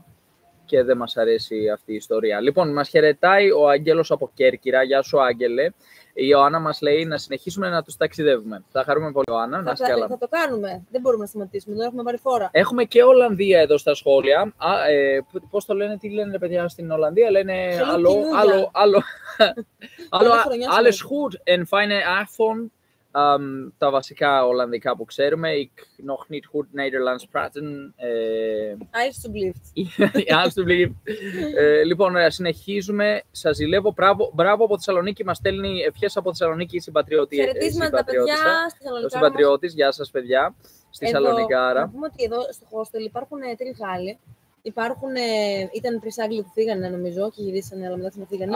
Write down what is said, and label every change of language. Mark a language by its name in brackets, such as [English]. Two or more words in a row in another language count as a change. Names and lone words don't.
[Greek] Και δεν μας αρέσει αυτή η ιστορία. Λοιπόν, μας χαιρετάει ο Άγγελος από Κέρκυρα. Γεια σου, Άγγελε. Η Ιωάννα μας λέει να συνεχίσουμε να τους ταξιδεύουμε. Θα χαρούμε πολύ, Ιωάννα. Θα το κάνουμε. Δεν μπορούμε να σταματήσουμε. Δεν έχουμε πάρει φόρα. Έχουμε και Ολλανδία εδώ στα σχόλια. Πώς το λένε, τι λένε, παιδιά, στην Ολλανδία. Λένε άλλο. [Dutch] Alles goed en fijne avond. [Greek] Τα βασικά Ολλανδικά που ξέρουμε. [Dutch] Ik nog niet goed Nederlands praten. Alsjeblieft. [Greek] Λοιπόν, συνεχίζουμε. Σας ζηλεύω. Μπράβο από Θεσσαλονίκη. Μας στέλνει ευχές από Θεσσαλονίκη η συμπατριώτη. Χαιρετίσματα, παιδιά. Ο συμπατριώτης. Γεια σας, παιδιά. στη Σαλονικάρα. Να πούμε ότι εδώ στο hostel υπάρχουν 3 Γάλλοι. Ήταν 3 Άγγλοι που φύγανε, νομίζω, και γυρίσανε, αλλά μετά φύγανε.